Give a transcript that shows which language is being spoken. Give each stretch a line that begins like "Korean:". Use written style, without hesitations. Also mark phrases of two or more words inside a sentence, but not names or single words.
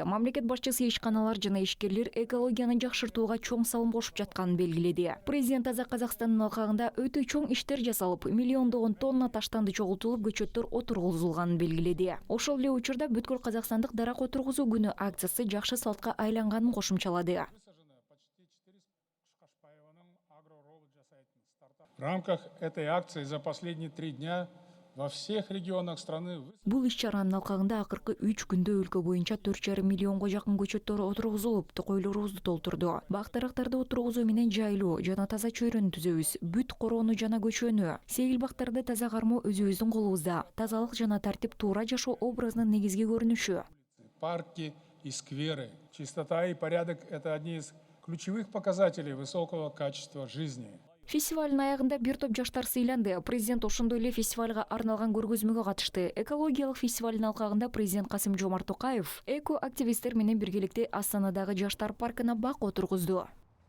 Kyrgyz: Мамлекет башчысы ишканалар жана ишкерлер экологияны жакшыртууга чоң салым кошуп жатканын белгиледи. Президент Таза Казакстандын алкагында өтө чоң иштер жасалып, миллиондогон тонна таштанды чогултулуп, көчөттөр отургузулганын белгиледи. Ошол эле учурда бүткүл казакстандык дарак отургузуу күнү акциясы жакшы салтка айланганын кошумчалады.
Russian: В рамках этой акции за последние 3 дня во всех регионах страны
Kyrgyz: Бул иш-чаранын алкагында акыркы 3 күндө өлкө боюнча 4,5 миллионго жакын көчөттөр отургузулуп, токойлорубузду толтурду. Бак-дарактарды отургузуу менен жайлуу жана таза чөйрөнү түзөбүз. Бүт короону жана көчөнү, сегил бактарды таза кармоо өзүбүздүн колубузда. Тазалык жана тартип туура жашоо образынын негизги көрүнүшү.
Russian: Парки и скверы. Чистота и порядок – это одни из ключевых показателей высокого качества жизни.
Kyrgyz: Фестивалдын аягында бир топ жаштар сыйланды. Президент ошондой эле фестивалга арналган көргөзмөгө катышты. Экологиялык фестивалдын алкагында президент Касым-Жомарт Токаев эко-активисттер менен биргеликте Астанадагы жаштар паркына бак отургузду.